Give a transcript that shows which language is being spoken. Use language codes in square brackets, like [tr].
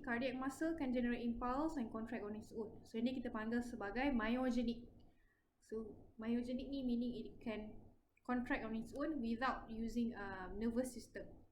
[en] Cardiac muscle can generate impulse and contract on its own. [ms] So ini kita panggil sebagai myogenic. [en] So myogenic ni meaning it can contract on its own without using nervous system.